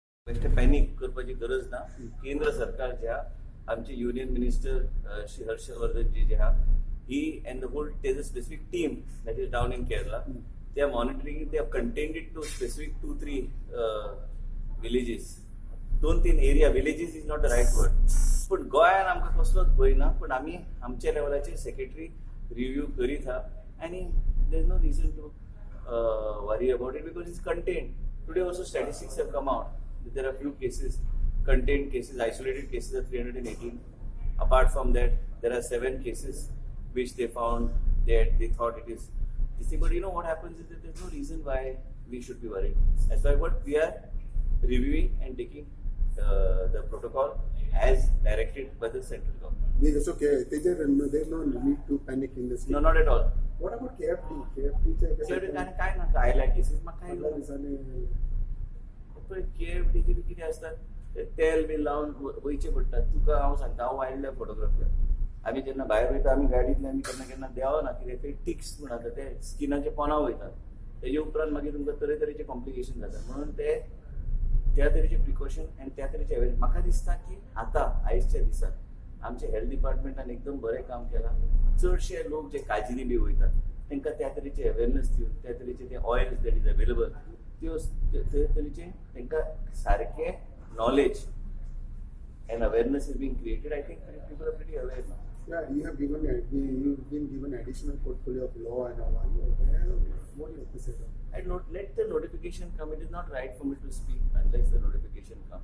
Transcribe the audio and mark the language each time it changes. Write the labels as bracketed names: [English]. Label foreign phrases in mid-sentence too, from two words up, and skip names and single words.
[Konkani] बेश्टे पॅनिक करपाची गरज ना. केंद्र सरकार जे आहा [English] आमचे युनियन मिनिस्टर श्री हर्षवर्धन जी जे आहा he and the whole there's a specific team that is down in Kerala. They are monitoring it. They have contained it to specific 2-3 villages. 2-3 area villages is not the right word. [Konkani] पण गोंयान आमकां कसलोच भंय ना. पण आमी आमच्या लेवलाचे सेक्रेटरी रिव्यू करीत आहा आणि [English] there is no reason to worry about it because it's contained. Today also statistics have come out. There are few cases, contained cases, isolated cases are 318. Apart from that, there are 7 cases which they found that they thought it is this thing. But you know what happens is that there's no reason why we should be worried. As far as what we are reviewing and taking the protocol as directed by the central government. It's okay. There's no need to panic in this. No, not at all. What about KFT? KFT [Konkani] काय ना आयल्या केसेस म्हाका काय KFT चे कितें आसता तेल बी लावन वयचे पडटा. तुका हांव सांगता हांव [English] wild life photographer. [Konkani] आमी जेन्ना भायर वयता आमी गाडींतल्यान आमी केन्ना केन्ना देंवना कितें ते टिक्स म्हण आसा ते स्किनाचे पोंदा वयतात. तेजे उपरांत मागीर तुमकां तरेतरेचे कॉम्प्लिकेशन जातात. म्हणून ते त्या तरेचे प्रिकॉशन आनी त्या तरेचे अवेअरनेस म्हाका दिसता की आतां आयजच्या दिसाक आमचे हेल्थ डिपार्टमेंटान एकदम बरें काम केलां. चडशे लोक जे काजीनी बी वयतात तांकां त्या तरेचे अवेअरनेस दिवन त्या तरेचे ते [English] oils that is available [Konkani] त्यो तरेचे तांकां सारके [English] knowledge and awareness is being created. I think people are pretty aware now. Yeah, you've been given additional portfolio of law and all. What do you have to say about that? And let the notification come. It is not right for me to speak unless the notification comes.